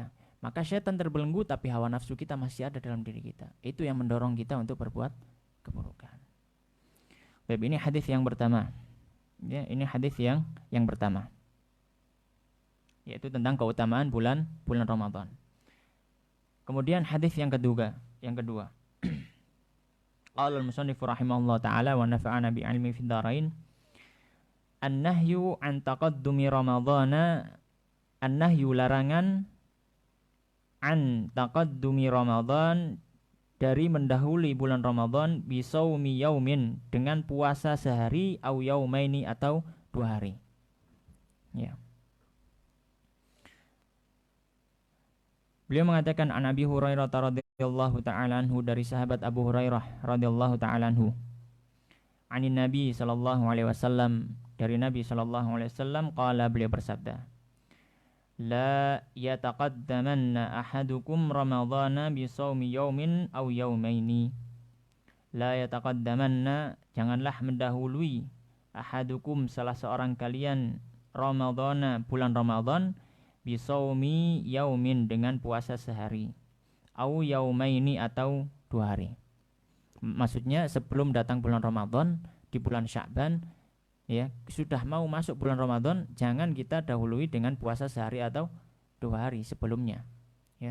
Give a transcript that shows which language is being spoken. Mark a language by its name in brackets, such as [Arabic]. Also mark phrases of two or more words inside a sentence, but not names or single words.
[Indonesian] Maka setan terbelenggu, tapi hawa nafsu kita masih ada dalam diri kita. Itu yang mendorong kita untuk berbuat keburukan. Baik, ini hadis yang pertama, ya, ini hadis yang pertama, yaitu tentang keutamaan bulan Ramadan. Kemudian hadis yang kedua. [Arabic] قال المصنف رحمه الله تعالى ونفعنا بعلمه في الدارين. النهي عن تقدم رمضان, [Indonesian] an-nahyu larangan, [Arabic] عن تقدم رمضان, [Indonesian] dari mendahului bulan Ramadan, [Arabic] بصوم يوم, [Indonesian] dengan puasa sehari, [Arabic] أو يومين, [Indonesian] atau 2 hari, ya. Beliau mengatakan [Arabic] عن أبي هريرة رضي الله تعالى عنه, [Indonesian] dari sahabat Abu Hurairah [Arabic] رضي الله تعالى عنه, عن النبي صلى الله عليه وسلم, [Indonesian] dari Nabi [Arabic] صلى الله عليه وسلم قال, [Indonesian] beliau bersabda, [Arabic] لا يتقدمن أحدكم رمضان بصوم يوم أو يومين. لا يتقدمن, [Indonesian] janganlah mendahului, ahadukum, salah seorang kalian, ramadhana, bulan Ramadan, [Arabic] بصوم يوم, [Indonesian] dengan puasa sehari, [Arabic] أو يومين, [Indonesian] atau 2 hari. Maksudnya sebelum datang bulan Ramadan, di bulan Sya'ban, ya, sudah mau masuk bulan Ramadan, jangan kita dahului dengan puasa sehari atau 2 hari sebelumnya, ya.